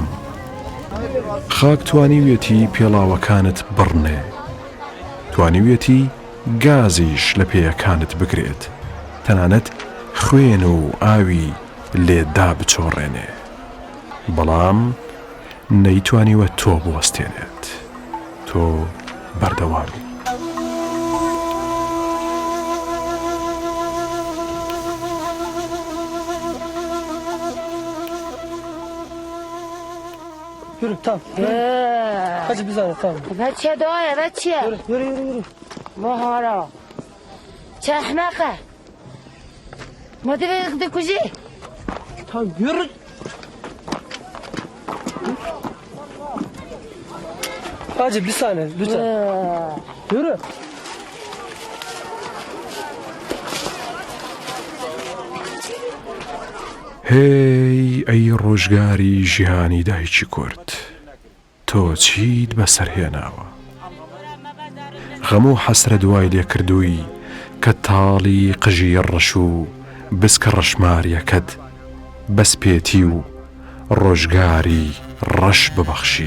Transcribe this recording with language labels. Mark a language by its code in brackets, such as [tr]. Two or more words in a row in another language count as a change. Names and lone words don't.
[ckb] خاک توانیوێتی پێڵاوەکانت بڕنێ، توانیوێتی گازیش لە پێیەکانت بگرێت، تەنانەت خوێن و ئاوی لێدا بچۆڕێنێ، بەڵام نەیتوانیوە تۆ بوەستێنێت. تۆ بەردەوامی. [tr] Yürü tamam. Hadi biz alalım tamam. [fa] بچه داره بچه [tr] Yürü. مهارا چه احمقه ما دبی کجی Tamam yürü. Hacı bir saniye lütfen. Yürü. [ckb] هێی ئەی ڕۆژگاری ژیانی دایکی کورد، تۆ چیت بەسەرهێناوە؟ غەم و حەسرە دوای لێکردووی کە تاڵی قژی ڕەش و بسکە ڕەشماریەکەت بەسپێتی و ڕۆژگاری ڕەش ببەخشی.